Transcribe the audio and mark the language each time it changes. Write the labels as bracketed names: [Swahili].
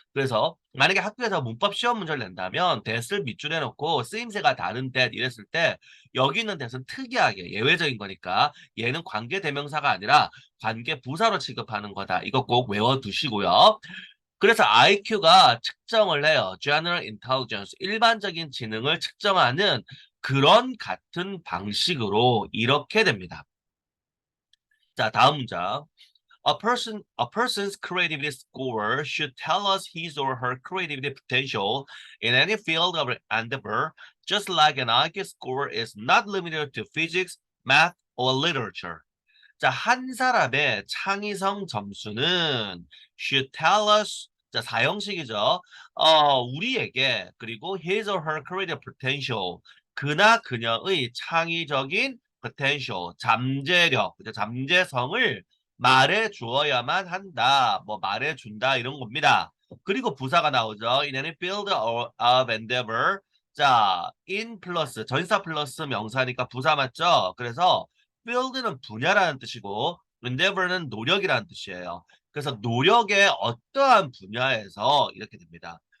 [Korean] 그래서 만약에 학교에서 문법 시험 문제를 낸다면 that을 밑줄에 놓고 쓰임새가 다른 that 이랬을 때 여기 있는 that은 특이하게 예외적인 거니까 얘는 관계대명사가 아니라 관계부사로 취급하는 거다. 이거 꼭 외워두시고요. 그래서 IQ가 측정을 해요. General Intelligence, 일반적인 지능을 측정하는 그런 같은 방식으로 이렇게 됩니다. 자, 다음 문장. [English] A person's creativity score should tell us his or her creativity potential in any field of endeavor, just like an IQ score is not limited to physics, math, or literature. [Korean] 자, 한 사람의 창의성 점수는 [English] should tell us [Korean] 자, 사형식이죠. 우리에게 그리고 [English] his or her creative potential [Korean] 그나 그녀의 창의적인 potential 잠재력, 그죠? 잠재성을 말해 주어야만 한다. 뭐 말해 준다 이런 겁니다. 그리고 부사가 나오죠. [English] In any field of endeavor. [Korean] 자, in 플러스 전사 플러스 명사니까 부사 맞죠? 그래서 field는 분야라는 뜻이고 endeavor는 노력이라는 뜻이에요. 그래서 노력의 어떠한 분야에서 이렇게 됩니다.